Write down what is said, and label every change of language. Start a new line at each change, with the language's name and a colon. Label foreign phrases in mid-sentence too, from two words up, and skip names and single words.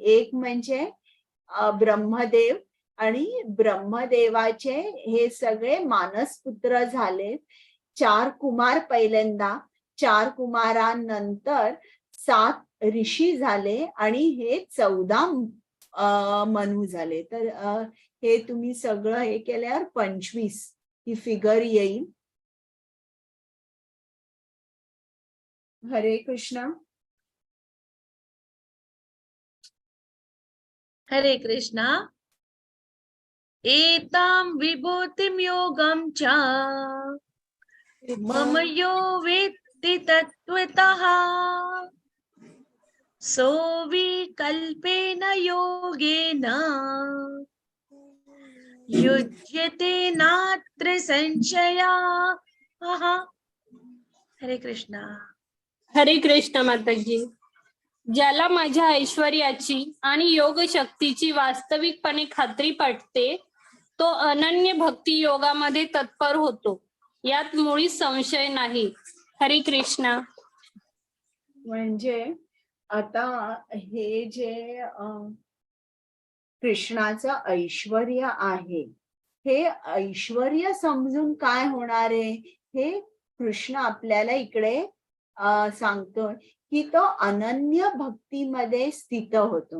Marathi: एक म्हणजे ब्रह्मदेव, आणि ब्रह्मदेवाचे हे सगळे मानसपुत्र झाले. 4 कुमार पहिल्यांदा, 4 कुमारांनंतर 7 ऋषी झाले आणि हे 14 मनु झाले. तर हे तुम्ही सगळं हे केल्यावर 25 ही फिगर येईल. हरे कृष्ण. हरे कृष्ण.
Sanskrit: एतां विभूतिं योगं च मम यो वेत्ति तत्त्वतः सोऽविकल्पेन योगेन युज्यते नात्र संशया.
Marathi: हरे कृष्णा. हरे कृष्ण माताजी. ज्याला माझ्या ऐश्वर्याची आणि योग शक्तीची वास्तविकपणे खात्री पटते तो अनन्य भक्ती योगामध्ये तत्पर होतो, यात मुळीच संशय नाही. हरे कृष्णा. म्हणजे आता हे जे कृष्णाचं ऐश्वर्य आहे, हे ऐश्वर्य समजून काय होणार आहे हे कृष्ण आपल्याला इकडे सांगतोय की तो अनन्य भक्तीमध्ये स्थित होतो.